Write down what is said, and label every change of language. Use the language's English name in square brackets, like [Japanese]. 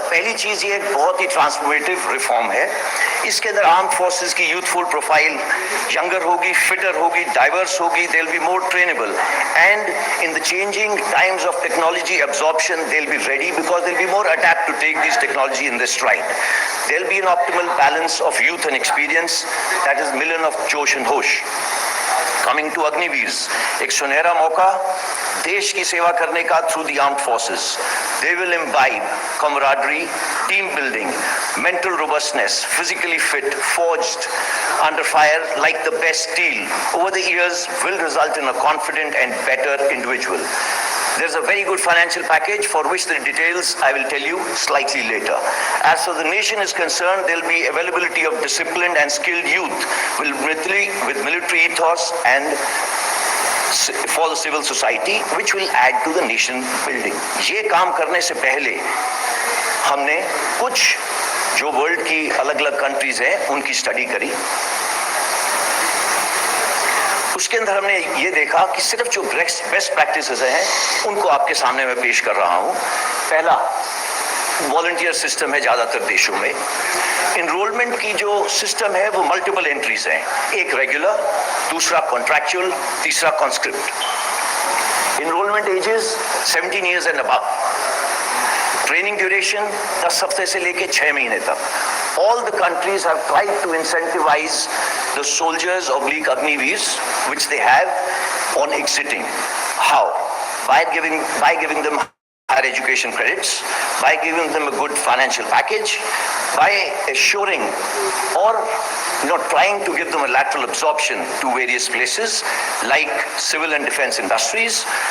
[Hindi] पहली चीज ये बहुत ही ट्रांसफॉर्मेटिव रिफॉर्म है। इसके अंदर आर्म्ड फोर्सेस की यूथफुल प्रोफाइल यंगर होगी, फिटर होगी, डाइवर्स होगी, [English] They will be more trainable and in the changing times of technology absorption they will be ready because they will be more adept to take this technology in their stride. There will be an optimal balance of youth and experience, that is million of josh and hosh. Coming to [Hindi] अग्निवीर्स, एक सुनहरा मौका देश की सेवा करने का [English] through the armed forces. They will imbibe camaraderie, team building, mental robustness, physically fit, forged under fire like the best steel. Over the years will result in a confident and better individual. There's a very good financial package for which the details I will tell you slightly later. As far as the nation is concerned, there will be availability of disciplined and skilled youth with military ethos and for the civil society, which will add to the nation building. [Hindi] ये काम करने से पहले हमने कुछ जो world की अलग-अलग कंट्रीज हैं उनकी स्टडी करी। उसके अंदर हमने ये देखा कि सिर्फ जो बेस्ट प्रैक्टिसेस हैं उनको आपके सामने मैं पेश कर रहा हूँ। पहला, वॉलंटियर सिस्टम है ज़्यादातर देशों में। इनरोलमेंट की जो सिस्टम है वो मल्टीपल एंट्रीज हैं, एक रेगुलर, दूसरा कॉन्ट्रैक्चुअल, तीसरा conscript. Enrolment edges 17 years and above. Training duration 10 हफ्ते से लेके 6 महीने तक। [English] All the countries have tried to incentivize the soldiers oblique Agniveers, which they have, on exiting. How? By giving them higher education credits, by giving them a good financial package, by assuring or trying to give them a lateral absorption to various places like civil and defense industries.